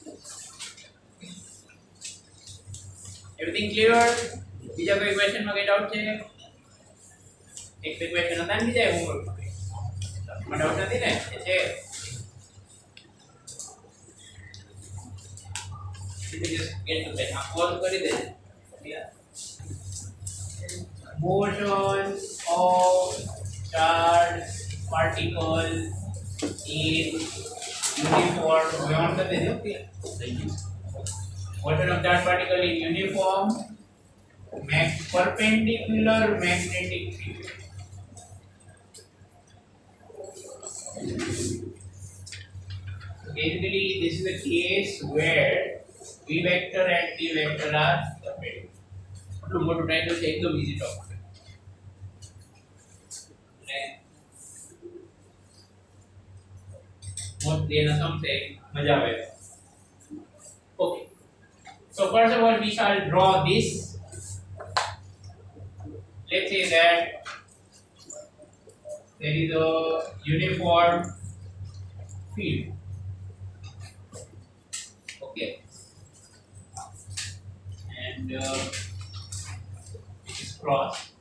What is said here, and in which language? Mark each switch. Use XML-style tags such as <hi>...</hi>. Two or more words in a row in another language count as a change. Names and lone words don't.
<en>Everything clear?</en> <gu>બીજા કોઈ ક્વેશ્ચન માં કઈ ડાઉટ છે? એક બે ક્વેશ્ચન હતા ને બીજા હોમવર્ક માં. મને ડાઉટ નથી ને? છે.</gu> <en>Just get to that.</en> <hi>आप कॉल कर दे.</hi> <en>Motion of charged particle in uniform.</en> <hi>Beyond कर दे दो.</hi> <en>Motion of charged particle in uniform perpendicular magnetic field. Basically, this is the case where v vector and t vector are perpendicular.</en> <gu>એટલું મોટું ટાઇટલ છે એકદમ</gu> <en>easy topic.</en> <gu>ને મોસ્ટલી એના સમ છે મજા આવે. ઓકે.</gu> <en>So first of all we shall draw this. Let's say that there is a uniform field. Okay. And it is cross.</en>